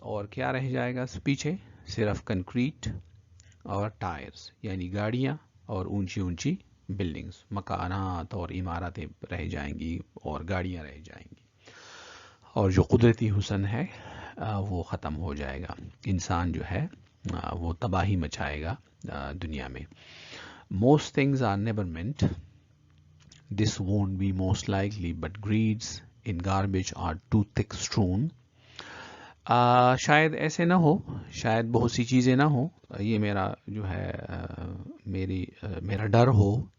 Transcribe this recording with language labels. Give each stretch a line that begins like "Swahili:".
Urdu: اور کیا رہ جائے گا پیچھے؟ صرف کنکریٹ اور ٹائرس, یعنی گاڑیاں اور اونچی بلڈنگز, مکانات اور عمارتیں رہ جائیں گی اور گاڑیاں رہ جائیں گی. اور جو قدرتی حسن ہے وہ ختم ہو جائے گا. انسان جو ہے وہ تباہی مچائے گا دنیا میں.
English: Most things are never meant. This won't be most likely, but greeds in garbage are too thick strewn.
Urdu: شاید ایسے نہ ہو, شاید بہت سی چیزیں نہ ہو, یہ میرا جو ہے میرا ڈر ہو.